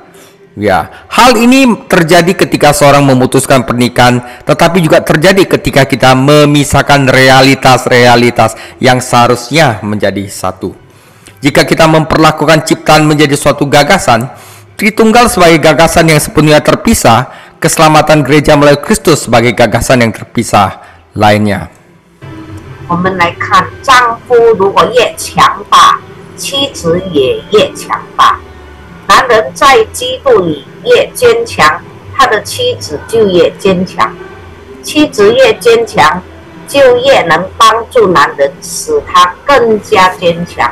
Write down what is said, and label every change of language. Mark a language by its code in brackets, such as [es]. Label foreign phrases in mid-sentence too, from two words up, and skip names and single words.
[id] Ya, hal ini terjadi ketika seorang memutuskan pernikahan, tetapi juga terjadi ketika kita memisahkan realitas-realitas yang seharusnya menjadi satu. Jika kita memperlakukan ciptaan menjadi suatu gagasan, Tritunggal sebagai gagasan yang sepenuhnya terpisah, keselamatan gereja melalui Kristus sebagai gagasan yang terpisah lainnya. [zh] 我们来看，丈夫如果越强大，妻子也越强大。男人在基督里越坚强，他的妻子就越坚强。妻子越坚强，就越能帮助男人，使他更加坚强。